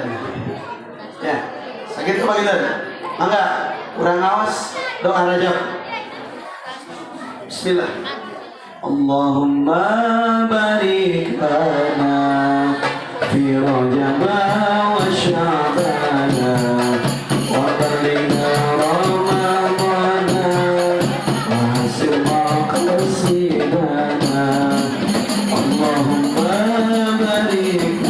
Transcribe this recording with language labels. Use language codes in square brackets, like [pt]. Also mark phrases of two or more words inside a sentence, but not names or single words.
[su] Ya. Sakitu baginten. Mangga urang ngaos doa Rajab. [ar] بسم الله. اللهم بارك لنا في رجب وشعبان وبلغنا رمضان وحسبنا قاصدنا. اللهم بارك